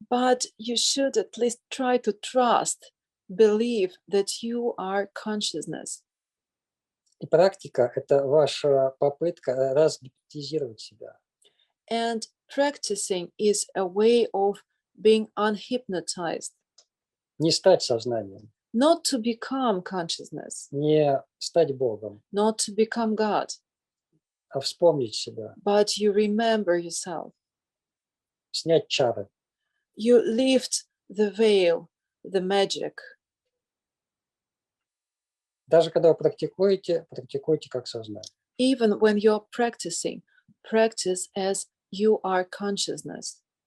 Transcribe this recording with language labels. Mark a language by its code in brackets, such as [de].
[en] But you should at least try to trust, believe that you are consciousness. [ru] И практика – это ваша попытка разгипнотизировать себя. [en] And practicing is a way of being unhypnotized. [ru] Не стать сознанием, [en] Not to become consciousness, [ru] не стать Богом, [en] not to become God, [ru] а вспомнить себя, [en] but you remember yourself. [ru] снять чары. [en] You lift the veil, the magic. [ru] Даже когда вы практикуете, практикуйте как сознание. [en] Even when you're practicing, practice as you are consciousness.